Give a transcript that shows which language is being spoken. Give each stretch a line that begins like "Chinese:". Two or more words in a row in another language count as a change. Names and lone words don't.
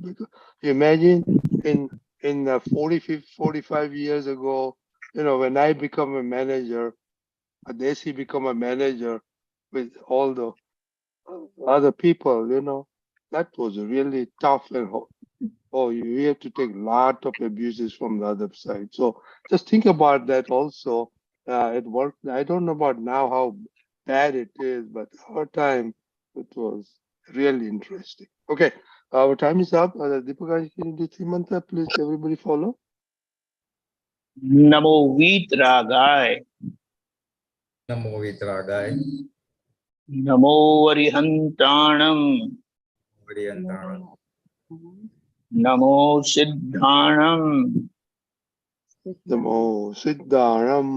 English: Because you imagine in 45 years ago, you know, when I become a manager, Desi become a manager with all the other people, you know, that was really tough and you have to take a lot of abuses from the other side. So just think about that also at work. I don't know about now how bad it is, but our time it was really interesting. Okay, our time is up. Deepakanandji, can you do 3 mantra, please? Everybody follow.
Prakrit languages: Namo Vitragaya. Namo Vitragaya. Namo Varihantanam. Variyantanam. Namo Siddhanam. Namo Siddhanam.